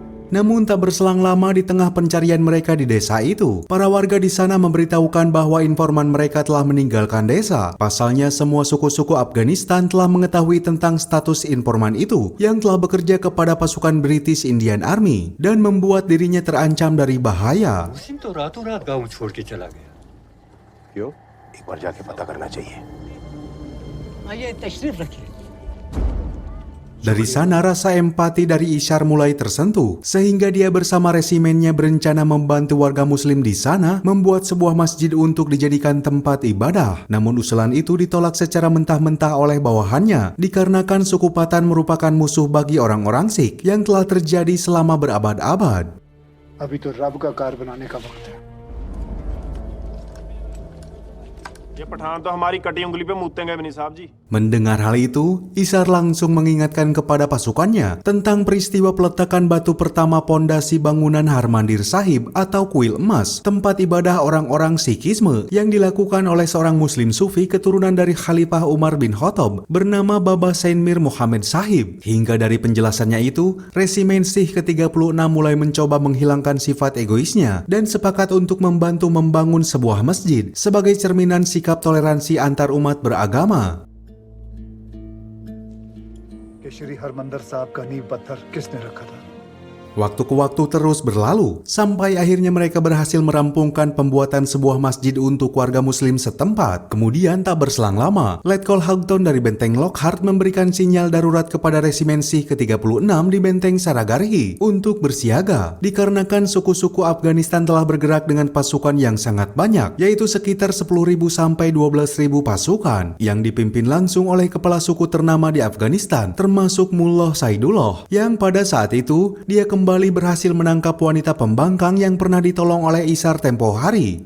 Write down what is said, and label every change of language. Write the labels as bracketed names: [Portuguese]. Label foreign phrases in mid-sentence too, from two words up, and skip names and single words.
[Indonesian] Namun tak berselang lama di tengah pencarian mereka di desa itu, para warga di sana memberitahukan bahwa informan mereka telah meninggalkan desa. Pasalnya semua suku-suku Afghanistan telah mengetahui tentang status informan itu yang telah bekerja kepada pasukan [English] British Indian Army [Indonesian] dan membuat dirinya terancam dari bahaya. [Hindi] उसी तो रातों रात गांव छोड़ के चला गया। क्यों? एक बार जाके पता करना चाहिए। आइए तशरीफ रखिए। [Indonesian] Dari sana rasa empati dari Ishar mulai tersentuh, sehingga dia bersama resimennya berencana membantu warga muslim di sana membuat sebuah masjid untuk dijadikan tempat ibadah. Namun usulan itu ditolak secara mentah-mentah oleh bawahannya, dikarenakan suku Patan merupakan musuh bagi orang-orang Sikh yang telah terjadi selama berabad-abad. [Hindi] अभी तो रब का कार बनाने का वक्त है। ये पठान तो हमारी कटी उंगली पे मूतेंगे भी नहीं साहब जी। [Indonesian] Mendengar hal itu, Ishar langsung mengingatkan kepada pasukannya tentang peristiwa peletakan batu pertama pondasi bangunan Harmandir Sahib atau Kuil Emas, tempat ibadah orang-orang Sikhisme yang dilakukan oleh seorang muslim sufi keturunan dari Khalifah Umar bin Khattab bernama Baba Sain Mir Muhammad Sahib. Hingga dari penjelasannya itu, resimen Sikh ke-36 mulai mencoba menghilangkan sifat egoisnya dan sepakat untuk membantu membangun sebuah masjid sebagai cerminan sikap toleransi antar umat beragama. [Hindi] कि श्री हरमंदर साहब का नींव पत्थर किसने रखा था? [Indonesian] Waktu ke waktu terus berlalu, sampai akhirnya mereka berhasil merampungkan pembuatan sebuah masjid untuk warga muslim setempat. Kemudian tak berselang lama, Letkol Houghton dari Benteng Lockhart memberikan sinyal darurat kepada resimen Sikh ke-36 di Benteng Saragarhi untuk bersiaga, dikarenakan suku-suku Afghanistan telah bergerak dengan pasukan yang sangat banyak, yaitu sekitar 10.000 sampai 12.000 pasukan, yang dipimpin langsung oleh kepala suku ternama di Afghanistan, termasuk Mullah Saidullah, yang pada saat itu, dia kembali berhasil menangkap wanita pembangkang yang pernah ditolong oleh Ishar tempo hari.